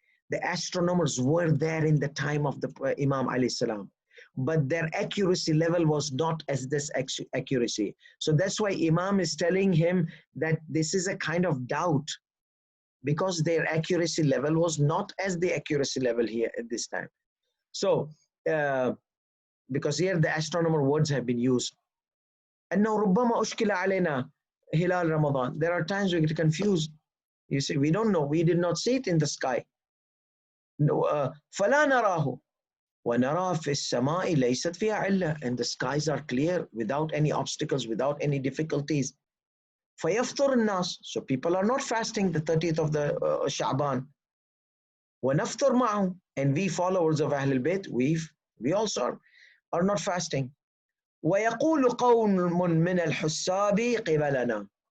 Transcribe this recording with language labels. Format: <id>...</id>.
<en>The astronomers were there in the time of the Imam alayhi salam, but their accuracy level was not as this accuracy. So that's why Imam is telling him that this is a kind of doubt, because their accuracy level was not as the accuracy level here at this time. So, because here the astronomer words have been used.</en> <ar>أنه ربما أشكل علينا هلال رمضان.</ar> <en>There are times we get confused. You see, we don't know. We did not see it in the sky.</en> <ar>فلا نراه ونرى في السماء ليست فيها علة.</ar> <en>And the skies are clear without any obstacles, without any difficulties.</en> <ar>فيفطر الناس.</ar> <en>So people are not fasting the 30th of the Sha'ban.</en> <ar>ونفطر معه.</ar> <en>And we followers of Ahlul Bayt, we also are not fasting.</en> <ar>ويقول قوم من الحساب قبلنا.</ar>